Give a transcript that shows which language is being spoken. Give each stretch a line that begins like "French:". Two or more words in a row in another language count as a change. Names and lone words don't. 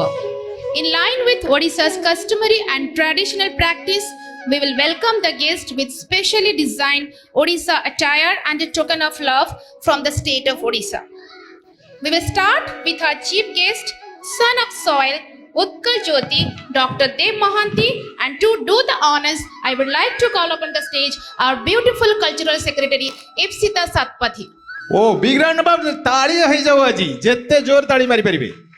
English: In line with Odisha's customary and traditional practice, we will welcome the guest with specially designed Odisha attire and a token of love from the state of Odisha. We will start with our chief guest, son of soil, Utkal Jyoti, Dr. Dev Mohanty, and to do the honors, I would like to call upon the stage our beautiful cultural secretary, Ipsita Satpathy.
Odia: ଓ
English: big round of
Odia: ତାଳି ହେଇଯାଉ ଆଜି ଯେତେ ଜୋର ତାଳି ମାରି ପାରିବେ।